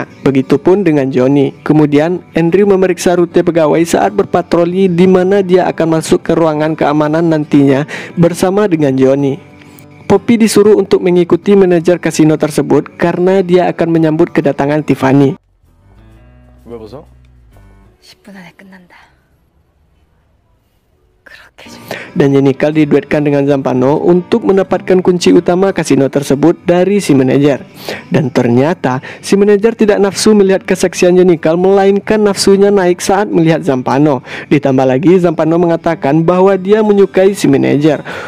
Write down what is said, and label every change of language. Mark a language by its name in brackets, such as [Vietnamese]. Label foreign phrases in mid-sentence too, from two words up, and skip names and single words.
[Indonesian] Begitupun dengan Johnny. Kemudian Andrew memeriksa rute pegawai saat berpatroli di mana dia akan masuk ke ruangan keamanan nantinya bersama dengan Johnny. Poppy disuruh untuk mengikuti manajer kasino tersebut karena dia akan menyambut kedatangan Tiffany. [Korean] 왜 벗어? 10분 안에 끝난다. [Indonesian] Dan Yenikal diduetkan dengan Zampano untuk mendapatkan kunci utama kasino tersebut dari si manajer. Dan ternyata si manajer tidak nafsu melihat keseksian Yenikal, melainkan nafsunya naik saat melihat Zampano. Ditambah lagi Zampano mengatakan bahwa dia menyukai si manajer.